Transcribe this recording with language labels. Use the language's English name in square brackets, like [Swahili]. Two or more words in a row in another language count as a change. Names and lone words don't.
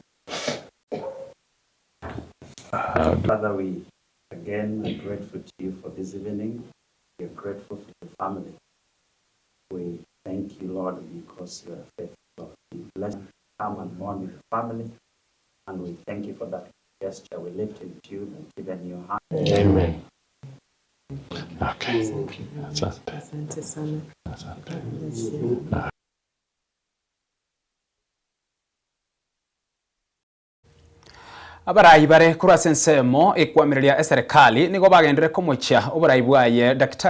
[English] Father, we again are grateful to you for this evening. We are grateful for the family. We thank you, Lord, because you are faithful. We bless you, come and mourn with the family, and we thank you for that gesture. We lift him to you and give in your hand. Amen. [Swahili] Okay. Asante sana. [Gusii] Abarayi bare kurase nsemo ekwamiria serikali nigo bagendere komucha oburayi bwaye Dr.